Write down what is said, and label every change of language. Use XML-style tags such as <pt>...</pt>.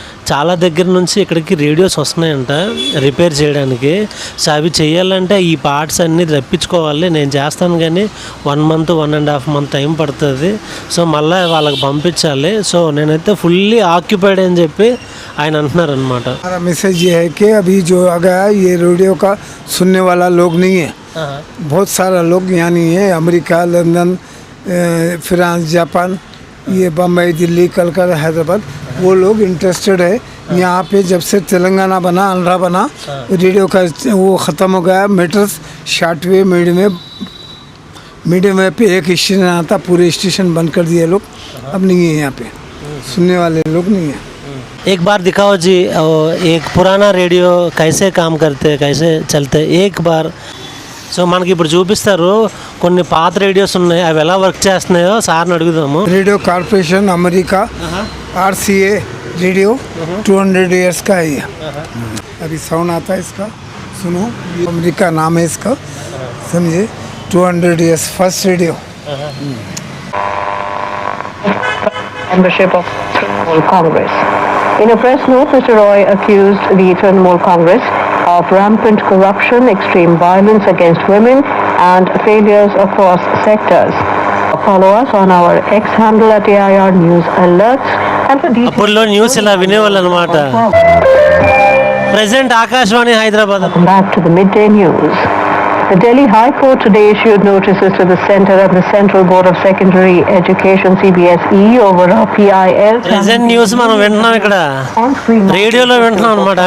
<te>చాలా దగ్గర నుంచి ఇక్కడికి రేడియోస్ వస్తున్నాయంట రిపేర్ చేయడానికి. సో అవి చేయాలంటే ఈ పార్ట్స్ అన్నీ రప్పించుకోవాలి. నేను చేస్తాను కానీ 1 month 1.5 month టైం పడుతుంది. సో మళ్ళీ వాళ్ళకి పంపించాలి. సో నేనైతే ఫుల్లీ ఆక్యుపైడ్ అని చెప్పి ఆయన అంటున్నారు అనమాట.</te> <hi>हमारा मैसेज ये है कि अभी जो आ गया ये रेडियो का सुनने वाला लोग नहीं है. बहुत सारा लोग यहाँ नहीं है. अमेरिका, लंदन, फ्रांस, जापान, ये बम्बई, दिल्ली, कलकत्ता, हैदराबाद, वो लोग इंटरेस्टेड है. यहाँ पे जब से तेलंगाना बना, आंध्रा बना, रेडियो का वो ख़त्म हो गया. मीटर्स शॉर्टवेव मीडियम वेव पे एक स्टेशन आता, पूरे स्टेशन बंद कर दिए लोग. अब नहीं है यहाँ पे सुनने वाले लोग नहीं है. एक बार दिखाओ जी, एक पुराना रेडियो कैसे काम करते, कैसे चलते, एक बार.</hi> <te>సో మనకి ఇప్పుడు చూపిస్తారు కొన్ని పాత రేడియోస్ ఉన్నాయి, అవి ఎలా వర్క్ చేస్తున్నాయో సార్ని అడుగుదాము.</te> <hi>Radio corporation America RCA radio 200 years का है ये. अभी साउंड आता है इसका, सुनो. ये अमेरिका नाम है इसका, समझे. 200 years first radio.</hi> <en>Membership of Trinamool Congress. In a press note, Mr. Roy accused the Trinamool Congress of rampant corruption, extreme violence against women, and failures across sectors. Follow us on our X handle at AIR News Alerts and for details.</en> <te>అప్పుడులో news ఇలా వినేవాళ్ళు అనమాట. Present Akashvani Hyderabad.</te> <en>Welcome back to the midday news. The Delhi High Court today issued notices to the Centre and the Central Board of Secondary Education CBSE over a PIL</en> <te>present news మనం వింటున్నాం ఇక్కడ రేడియోలో వింటున్నాం అనమాట.</te>